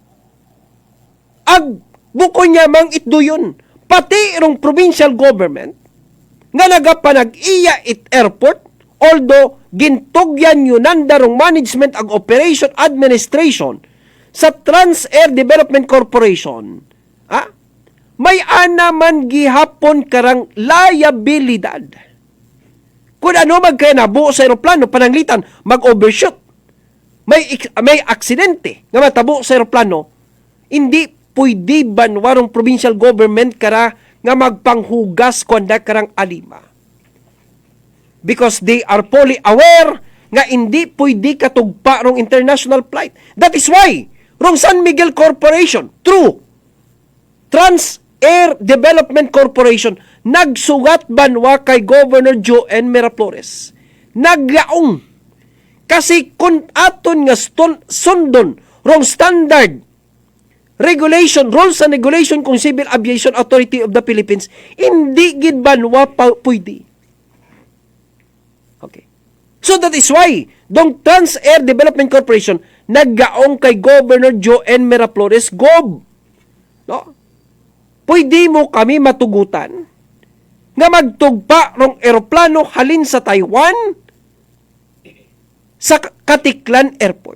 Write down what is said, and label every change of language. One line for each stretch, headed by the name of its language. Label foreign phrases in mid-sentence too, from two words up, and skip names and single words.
Aklanon: Ag buko niya mang itduyon, pati irong
English: provincial government
Aklanon: nga nagapanag-iya it airport, although gintugyan yun nandarong management ag
English: operation administration
Aklanon: sa Trans-Air Development Corporation, may anaman gihapon karang liabilidad. Kung ano magkaya nabuo sa aeroplano, pananglitan, mag-overshoot, may aksidente nga matabo sa aeroplano, hindi pwede banwarong
English: provincial government
Aklanon: kara nga magpanghugas kuanda karang alima.
English: Because they are fully aware
Aklanon: nga hindi pwede katugpa rong
English: international flight. That is why,
Aklanon: rong San Miguel Corporation, through Trans-Air Development Corporation, nagsugat banwa kay Governor Joen Miraflores. Naglaong. Kasi kung aton nga sundon, rong standard, regulation,
English: rules and regulation
Aklanon: kung Civil Aviation Authority of the Philippines, hindi gid banwa pwede. Okay.
English: So that is why,
Aklanon: dong Trans-Air Development Corporation, naggaong kay Governor Joen Miraflores, Gob. No? Pwede mo kami matugutan nga magtugpa rong eroplano halin sa Taiwan sa Katiklan Airport.